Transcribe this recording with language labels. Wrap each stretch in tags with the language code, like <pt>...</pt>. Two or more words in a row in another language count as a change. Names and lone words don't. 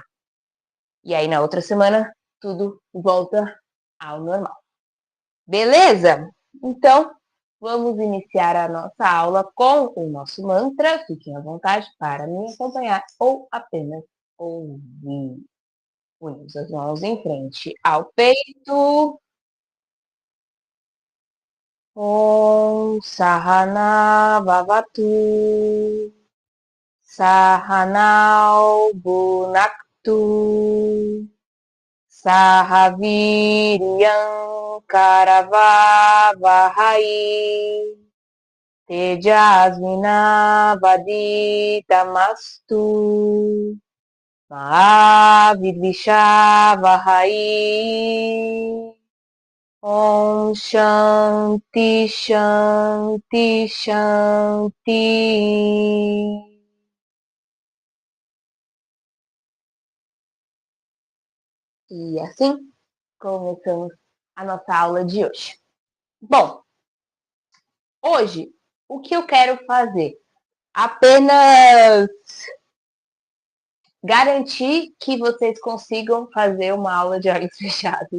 <pt>E aí, na outra semana, tudo volta ao normal. Beleza? Então, vamos iniciar a nossa aula com o nosso mantra. Fiquem à vontade para me acompanhar ou apenas ouvir. Unimos as mãos em frente ao peito.</pt> <sa>ॐ सहना भवतु. सहनौ भुनक्तु. सहवीर्यं करवावहै. तेजस्विनावदितमस्तु. महाविद्विषावहै. ॐ शान्ति शान्ति शान्ति.</sa> <pt>E assim começamos a nossa aula de hoje. Bom, hoje o que eu quero fazer? Apenas garantir que vocês consigam fazer uma aula de olhos fechados.</pt>